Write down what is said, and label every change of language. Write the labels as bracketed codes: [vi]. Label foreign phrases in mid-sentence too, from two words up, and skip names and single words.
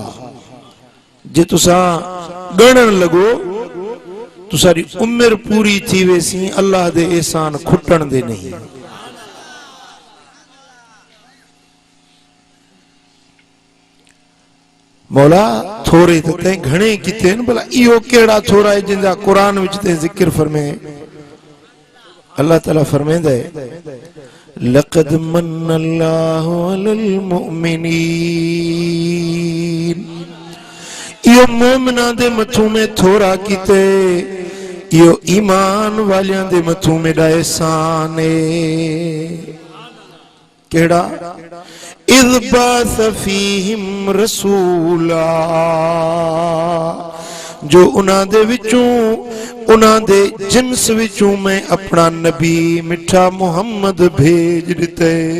[skr] जे तुसा गणन लगो तो सारी उम्र पूरी थी वैसी, अल्लाह दे एहसान खुटन दे नहीं। मौला थोड़े ते घणे किते न, भला इहो केड़ा थोड़ा है जिंदा कुरान विच ते जिक्र फरमे। अल्लाह ताला फरमांदा है, [ar] لقد من الله على المؤمنين. [skr] यो मोमिना दे मथों में थोड़ा कीते यो ईमान वालियां दे मथों मेरा एहसान है। केड़ा? [ar] إذ بعث فيهم رسولا, [skr] जो उन्हां दे विचों उन्हां दे जिन्स विचों मैं अपना नबी मिठा मुहम्मद भेज दिते।